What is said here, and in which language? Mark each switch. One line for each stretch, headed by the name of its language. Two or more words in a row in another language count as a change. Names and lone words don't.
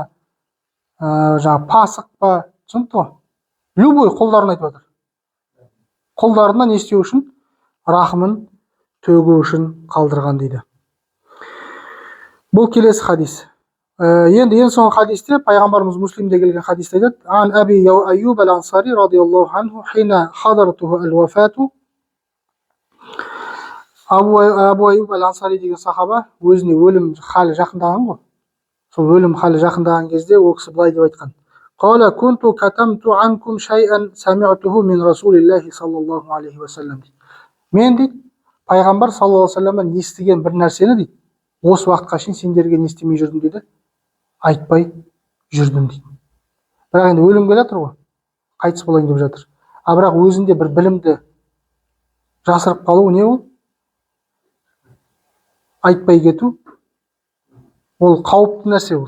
Kazakh: Жаңа пасық па? Түсінікті ғой? Любой құлдарын айтып жатыр. Құлдарына не істеу үшін? Рахымын төгу үшін қалдырған дейді. Бұл келесі хадис. Енді ең соңғы хадисте пайғамбарымыз Муслимде келген хадисте айтады:
Arabic: "عن أبي أيوب الأنصاري رضي الله عنه حين حضرته الوفاة".
Kazakh: Абу Аюб ал-Ансари деген сахаба өзіне өлім халі жақындаған ғой. Сол өлім халі жақындаған кезде ол кісі былай деп айтқан:
Arabic: "قال كنت كتمت عنكم شيئا سمعته من رسول الله صلى الله عليه وسلم".
Kazakh: Мен дейді, пайғамбар
Arabic: صلى الله عليه
Kazakh: ва салламнан естіген бір нәрсені дейді, осы уақытқа шейін сендерге не істемей жүрдім дейді, айтпай жүрдім дейді. Бірақ енді өлім келе жатыр ғой, қайтыс болайын деп жатыр. Бірақ өзінде бір білімді жасырып қалу не ол? Айтпай кету. Ол қауіпті нәрсе ол.